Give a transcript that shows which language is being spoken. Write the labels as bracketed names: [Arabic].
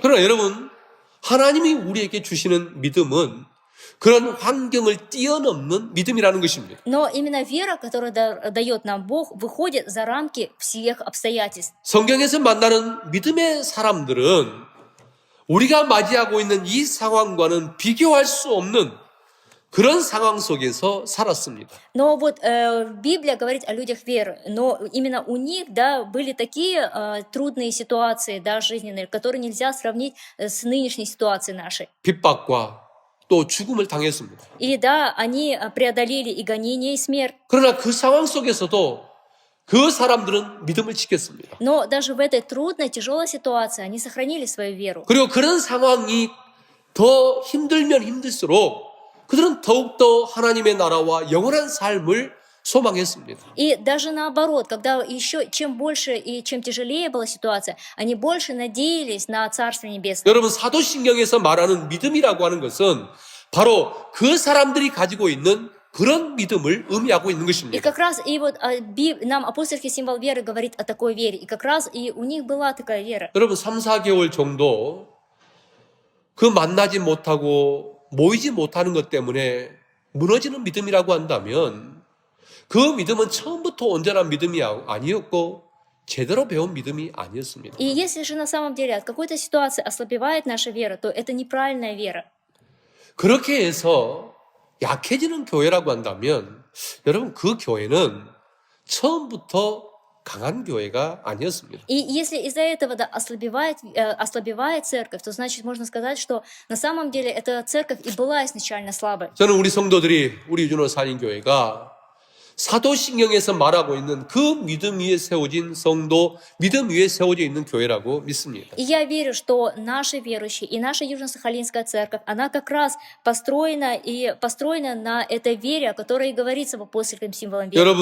[Korean] 그러나 여러분 하나님이 우리에게 주시는 믿음은 그런 환경을 뛰어넘는 믿음이라는 것입니다. [Russian] Но именно вера, которую дает нам Бог, выходит за рамки всех обстоятельств. [Korean] 성경에서 만나는 믿음의 사람들은 우리가 맞이하고 있는 이 상황과는 비교할 수 없는 그런 상황 속에서 살았습니다. [Russian] Но вот Библия говорит о людях веры, но именно у них, да, были такие трудные ситуации, да, жизненные, которые нельзя сравнить с нынешней ситуацией нашей. [Korean] 핍박과 또 죽음을 당했습니다. [Russian] И да, они преодолели и гонение, и смерть. [Korean] 그러나 그 상황 속에서도 그 사람들은 믿음을 지켰습니다. [Russian] Но даже в этой трудной, тяжелой ситуации они сохранили свою веру. [Korean] 그리고 그런 상황이 더 힘들면 힘들수록 그들은 더욱더 하나님의 나라와 영원한 삶을 소망했습니다. [Russian] И даже наоборот, когда еще чем больше и чем тяжелее была ситуация, они больше надеялись на Царство Небесное. [Korean] 여러분 사도신경에서 말하는 믿음이라고 하는 것은 바로 그 사람들이 가지고 있는 그런 믿음을 의미하고 있는 [Russian] И [Korean] 것입니다. [Russian] как раз и вот нам апостольский символ веры говорит о такой вере. И как раз и у них была такая вера. [Korean] 여러분 3, 4개월 정도 그 만나지 못하고 모이지 못하는 것 때문에 무너지는 믿음이라고 한다면 그 믿음은 처음부터 온전한 믿음이 아니었고 제대로 배운 믿음이 아니었습니다. [Russian] И если же на самом деле от какой-то ситуации ослабевает наша вера, то это неправильная вера. [Korean] 그렇게 해서 약해지는 교회라고 한다면 여러분 그 교회는 처음부터 강한 교회가 아니었습니다. [Russian] И если из-за этого да, ослабевает церковь, то значит можно сказать, что на самом деле эта церковь и была изначально слабой. [Korean] 저는 우리 성도들이 우리 유준호 산인교회가 사도신경에서 말하고 있는 그 믿음 위에 세워진 성도, 믿음 위에 세워져 있는 교회라고 믿습니다. [Russian] И я верю, что наши верующие и наша Южно-Сахалинская церковь, она как раз построена на этой вере, о которой и говорится в апостольском символе веры.